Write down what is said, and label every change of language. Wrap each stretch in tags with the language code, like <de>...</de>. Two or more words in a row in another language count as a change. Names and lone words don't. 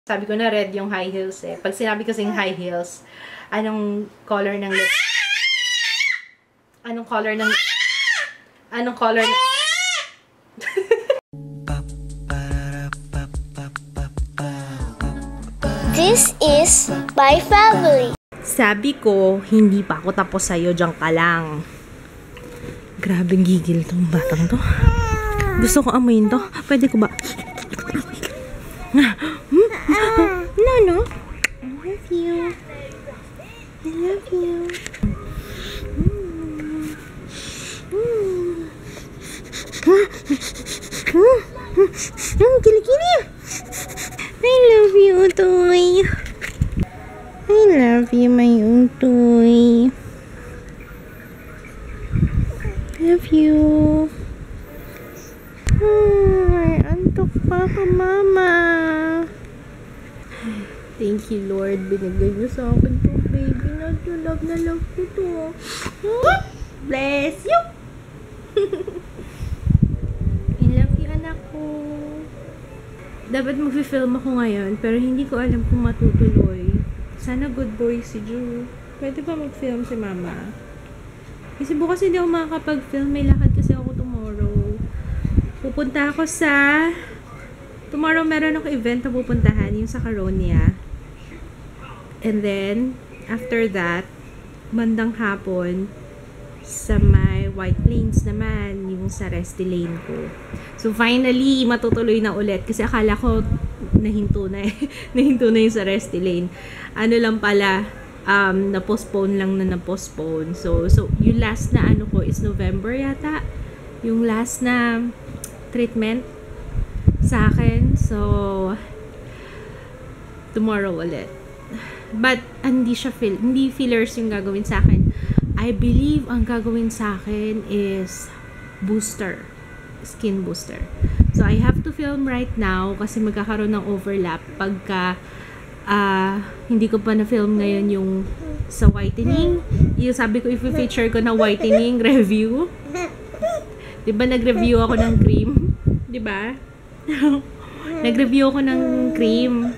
<tl>Sabi ko na red yung</tl> <en>high heels</en> <tl>eh. Pag sinabi kasing</tl> <en>high heels,</en> <tl>anong color ng lips? Anong color ng... Anong color ng...</tl> <en>This is my family.</en> <tl>Sabi ko, hindi pa ako tapos sa'yo, diyan ka lang. Grabing gigil tong batang to. Gusto ko amuyin to. Pwede ko ba?</tl> <en>No. I love you. I love you.</en> <tl>Kilikili.</tl> <en>I love you, Utoy. I love you, my Utoy. Love you.</en> <tl>Antok pa ka, Mama.</tl> <en>Thank you,</en> <tl>Lord. Binigay niyo sa akin to, baby. Love na love ko to.</tl> <en>Bless you. I love you,</en> <tl>anak ko. Dapat mag-film ako ngayon, pero hindi ko alam kung matutuloy. Sana</tl> <en>good boy</en> <tl>si Ju. Pwede ba mag-film si Mama? Kasi bukas hindi ako makakapag-film. May lakad kasi ako tomorrow. Pupunta ako sa... Tomorrow meron ako event na pupuntahan, yung sa Caronia.</tl> <en>And then, after that,</en> <tl>bandang hapon, sa may White Plains naman, yung sa Resty Lane ko. So, finally, matutuloy na ulit. Kasi akala ko, nahinto na eh. Nahinto na yung sa Resty Lane. Ano lang pala, na-postpone lang na na-postpone. So, yung last na ano ko is November yata. Yung last na treatment sa akin. So, tomorrow ulit. But, hindi fillers yung gagawin sa akin.</tl> <en>I believe</en> <tl>ang gagawin sa akin is booster.</tl> <en>Skin booster.</en> <tl>So,</tl> <en>I have to film right now</en> <tl>kasi magkakaroon ng overlap pagka hindi ko pa na-film ngayon yung sa whitening. Yung sabi ko, i-feature ko na whitening review. Diba nag-review ako ng cream? Diba? Nag-review ako ng cream.</tl>